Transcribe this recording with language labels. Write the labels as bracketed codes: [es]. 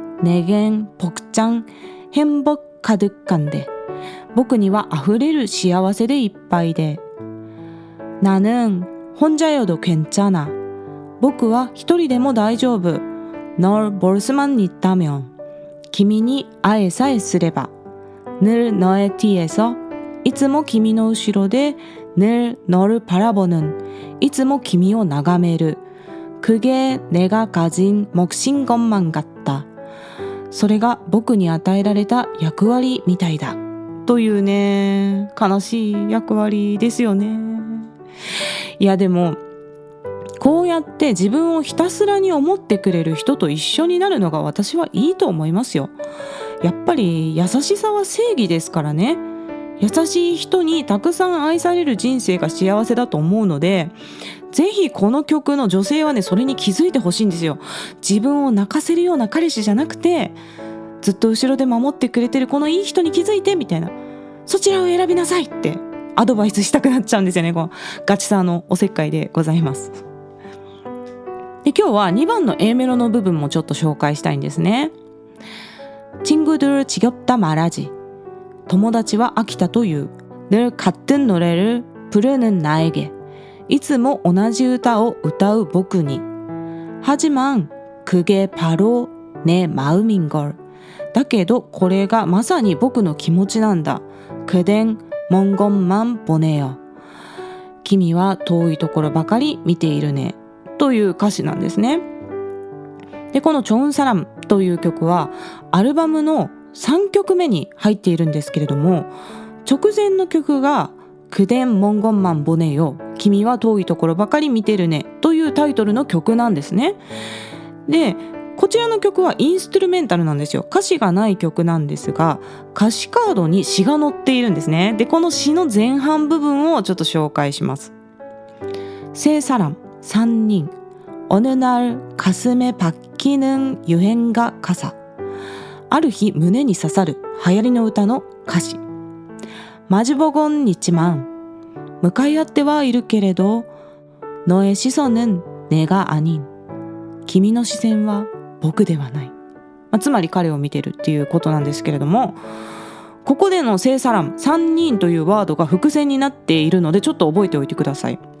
[ko] 내겐 벅장 행복 가득한데. [ja] 僕には溢れる幸せでいっぱいで。 [ko] 나는 혼자여도 괜찮아. [ja] 僕は一人でも大丈夫。 [ko] 널 볼 수만 있다면. [ja] 君に会えさえすれば。 [ko] 늘 너의 뒤에서. [ja] いつも君の後ろで。 [ko] 늘 너를 바라보는. [ja] いつも君を眺める。 [ko] 그게 내가 가진 몫인 것만 같다. [ja] それが僕に与えられた役割みたいだ。というね、悲しい役割ですよね。いやでも、こうやって自分をひたすらに思ってくれる人と一緒になるのが私はいいと思いますよ。やっぱり優しさは正義ですからね。優しい人にたくさん愛される人生が幸せだと思うので、ぜひこの曲の女性はねそれに気づいてほしいんですよ。自分を泣かせるような彼氏じゃなくて、ずっと後ろで守ってくれてるこのいい人に気づいてみたいな、そちらを選びなさいってアドバイスしたくなっちゃうんですよね。このガチさのおせっかいでございます。で今日は2番の A メロの部分もちょっと紹介したいんですね。 [ko] 친구들 지겹다 말하지. [ja] 友達は飽きたという。 [ko] 늘 같은 노래를 부르는 나에게. [ja] いつも同じ歌を歌う僕に。 [ko] 하지만 그게 바로 내 마음인 걸. [ja] だけどこれがまさに僕の気持ちなんだ。 [ko] 그댄 먼 것만 보네요. [ja] 君は遠いところばかり見ているね。という歌詞なんですね。でこの좋은 사람という曲はアルバムの3曲目に入っているんですけれども、直前の曲が [ko] 그댄 먼 것만 보네요. [ja] 君は遠いところばかり見てるねというタイトルの曲なんですね。でこちらの曲はインストゥルメンタルなんですよ。歌詞がない曲なんですが、歌詞カードに詩が載っているんですね。でこの詩の前半部分をちょっと紹介します。 [ko] 세 사람, 3人, 어느 날 가슴에 박히는 유행가 가사. [ja] ある日胸に刺さる流行りの歌の歌詞。 [ko] 마주보곤 있지만, [ja] 向かい合ってはいるけれど, [ko] 너의 시선은 내가 아닌. [ja] 君の視線は僕ではない。つまり彼を見てるっていうことなんですけれども、ここでの세 사람、3人というワードが伏線になっているのでちょっと覚えておいてください。